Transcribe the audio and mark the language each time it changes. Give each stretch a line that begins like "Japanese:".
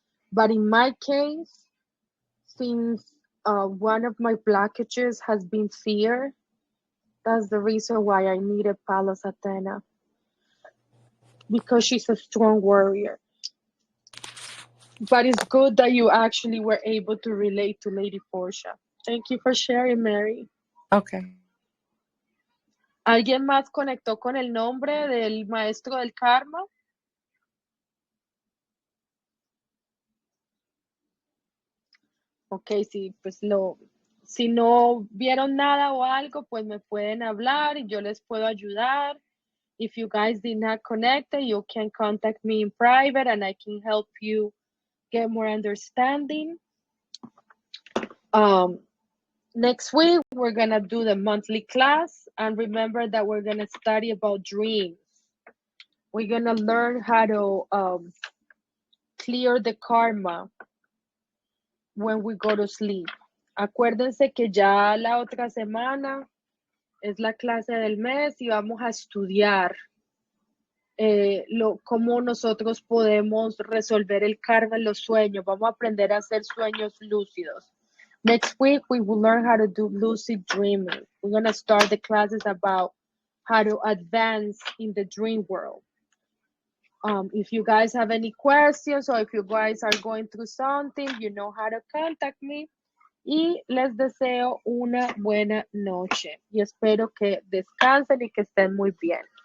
English: But in my case, since one of my blockages has been fear, that's the reason why I needed Palos Athena, because she's a strong warrior. But it's good that you actually were able to relate to Lady Portia. Thank you for sharing, Mary. Okay.
Spanish: ¿Alguien más conectó con el nombre del maestro del karma? Ok, sí, pues si no vieron nada o algo, pues me pueden hablar y yo les puedo ayudar.
English: If you guys did not connect, you can contact me in private and I can help you get more understanding. Next week, we're going to do the monthly class. And remember that we're going to study about dreams. We're going to learn how to clear the karma when we go to sleep.
Spanish: Acuérdense que ya la otra semana es la clase del mes y vamos a estudiar cómo nosotros podemos resolver el karma en los sueños. Vamos a aprender a hacer sueños lúcidos.
English: Next week, we will learn how to do lucid dreaming. We're going to start the classes about how to advance in the dream world. If you guys have any questions or if you guys are going through something, you know how to contact me.
Spanish: Y les deseo una buena noche. Y espero que descansen y que estén muy bien.